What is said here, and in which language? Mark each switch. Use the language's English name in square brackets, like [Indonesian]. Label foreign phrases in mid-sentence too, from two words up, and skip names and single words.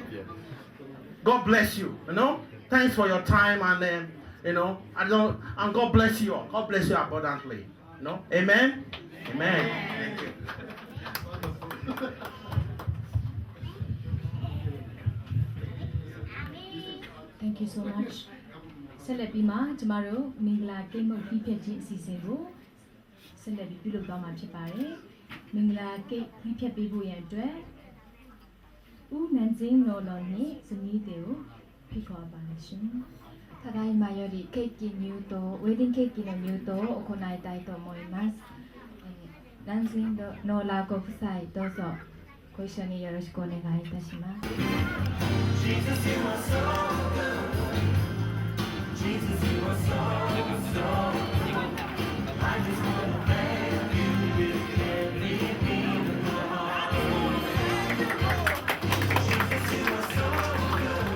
[English] God bless you, Thanks for your time, and and God bless you all. God bless you abundantly. Amen? Amen. Thank you. Thank you so much. [Burmese] ဆက်လက်ပြီးမှကျမတို့မင်္ဂလာကိတ်မုတ်ပြီးဖြတ်ခြင်းအစီအစဉ်ကိုဆက်လက်ပြီးပြုလုပ်သွားမှာဖြစ်ပါတယ်။မင်္ဂလာကိတ်ပြီးဖြတ်ပေးဖို့ရန်အတွက်ဦးနန်စင်းနော်လော်နဲ့ဇနီးတွေကိုဖိတ်ခေါ်ပါမယ်ရှင်။ [Japanese] ただいまよりケーキ入刀、ウェディングケーキの入刀を行いたいと思います。ランジンドノーラご夫妻どうぞご一緒によろしくお願いいたします。 [English] Jesus, you are so good. Jesus, you are so good. I just want to thank you with every beat of my heart. Jesus, you are so good.